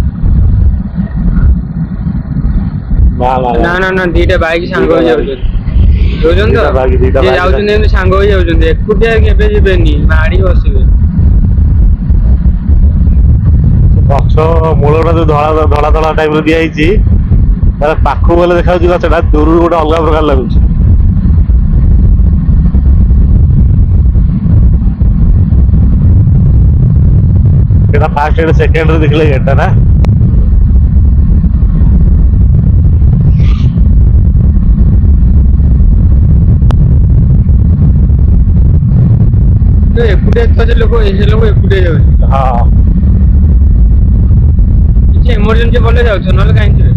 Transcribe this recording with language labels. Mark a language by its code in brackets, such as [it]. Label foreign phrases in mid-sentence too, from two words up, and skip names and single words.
[or] ନା ଦିଟା ବାଇକ୍ ସାଙ୍ଗ ହେଇ ଯାଉଛନ୍ତି ତ, ଯିଏ ଯାଉଛନ୍ତି ଏମିତି ସାଙ୍ଗ ହେଇ ଯାଉଛନ୍ତି, ଏକୁଟିଆ କେବେ ଯିବେନି, ମାଡ଼ି ବସିବେ। ଗଛ ମୂଳଟା ଯୋଉ ଧଳା ଧଳା ଟାଇପର ଦିଆହେଇଛି, ତାର ପାଖକୁ ଗଲେ ଦେଖାଯାଉଛି ଗଛଟା, ଦୂରରୁ ଗୋଟେ ଅଲଗା ପ୍ରକାର ଲାଗୁଛି। [bn] এটা ফার্স্ট এটা সেকেন্ড রে দেখলে এটা না [or] ଏକୁଟିଆ ତ ସେ ଲୋକ ଏକୁଟିଆ ଯାଉଛି। ହଁ କିଛି ଏମର୍ଜେନ୍ସି ପଡ଼ିଲେ ଯାଉଛ, ନହେଲେ କାହିଁକି ଯିବେ।